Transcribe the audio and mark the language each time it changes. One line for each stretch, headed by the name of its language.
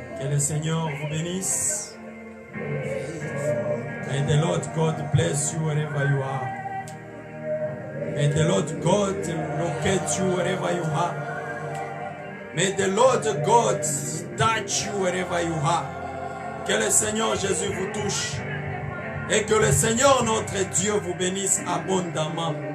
French: le Seigneur vous bénisse.
English: May the Lord God bless you wherever you are. May the Lord God locate you wherever you are. May the Lord God touch you wherever you are.
French: Que le Seigneur Jésus vous touche. Et que le Seigneur notre Dieu vous bénisse abondamment.